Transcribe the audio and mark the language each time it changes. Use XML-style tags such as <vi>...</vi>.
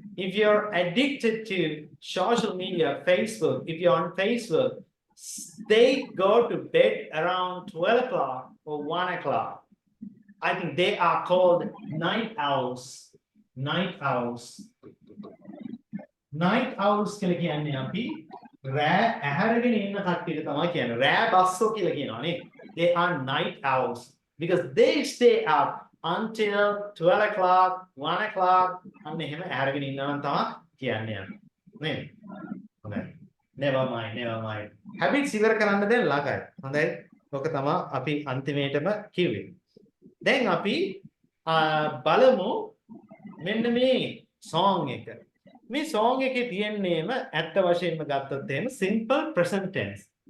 <en>If you're addicted to social media, Facebook, if you're on Facebook, they go to bed around 12 o'clock or 1 o'clock. I think they are called night owls. Night owls. night owls</en> <si>කියලා කියන්නේ අපි රෑ ඇහැරගෙන ඉන්න කට්ටියට තමයි කියන්නේ. රෑ බස්සෝ කියලා කියනවා නේ.</si> <en>They are night owls because they stay up until 12 o'clock, 1 o'clock</en> <si>අන්න එහෙම ඇහැරගෙන ඉන්නවා තමයි කියන්නේ. නේද? හොඳයි.</si> <en>Never mind.</en> <si>Habits ඉවර කරන්න දැන් ළඟයි. හොඳයි. ඔක තමයි අපි අන්තිමේටම කිව්වේ. දැන් අපි බලමු මෙන්න මේ song එක. මේ song එකේ තියෙන්නේම ඇත්ත වශයෙන්ම ගත්තොත් එහෙම simple present tense.</si>